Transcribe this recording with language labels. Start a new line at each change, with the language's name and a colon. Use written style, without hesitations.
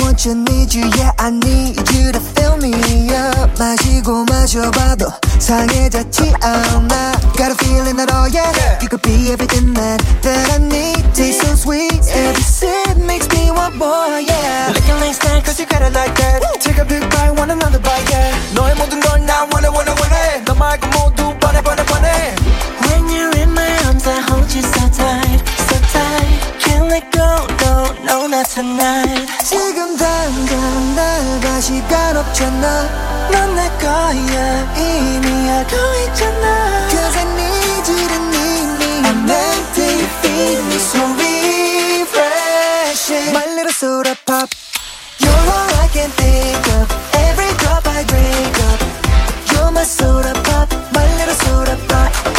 English: need you, yeah, I need you to fill me up.
Korean: 마시고 마셔봐도 상해졌지 않아.
English: Got a feeling that all, yeah, you could be everything that, that I need. Taste so sweet, every sip makes me want more, yeah. Like a nice stand, cause you got it like that. Woo. Take a big bite, want another bite, yeah.
Korean: 너의 모든 걸 나 원해, 원해, 원해. 너 말고 모두 뻔해, 뻔해, 뻔해.
English: When you're in my arms, I hold you so tight, so tight. Let go, no, no, not tonight.
Korean: 지금 당장 나가 시간 없잖아. 넌 내 거야, 이미 알고 있잖아.
English: Cause I need you to need me. I'm meant to feel me so refreshing. My little soda pop. You're all I can think of. Every drop I drink up. You're my soda pop. My little soda pop.